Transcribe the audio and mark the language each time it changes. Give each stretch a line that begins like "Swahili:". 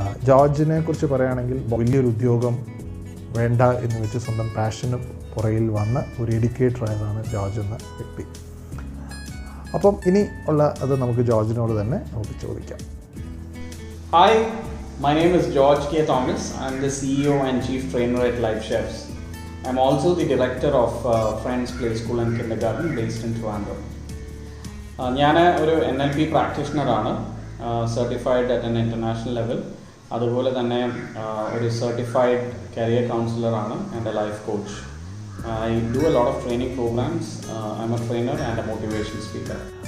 Malayalam: ജോർജിനെ കുറിച്ച് പറയുകയാണെങ്കിൽ വലിയൊരു ഉദ്യോഗം വേണ്ട എന്ന് വെച്ച് സ്വന്തം പാഷന് പുറകിൽ വന്ന് ഒരു എഡ്യൂക്കേറ്റർ ആയതാണ് ജോർജ് എന്ന വ്യക്തി. അപ്പം ഇനി ഉള്ള അത് നമുക്ക് ജോർജിനോട് തന്നെ നമുക്ക് ചോദിക്കാം.
English: Hi, my name is George K. Thomas. I'm the CEO and Chief Trainer at Life Chefs. I'm also the Director of Friends Play School and Kindergarten based in Trivandrum.
Malayalam: ഞാൻ ഒരു NLP പ്രാക്ടീഷണറാണ്,
English: Certified at an international level.
Malayalam: അതുപോലെ തന്നെ ഒരു certified career കൗൺസിലറാണ് and A life coach.
English: I do a lot of training programmes. I am a trainer and a motivation speaker.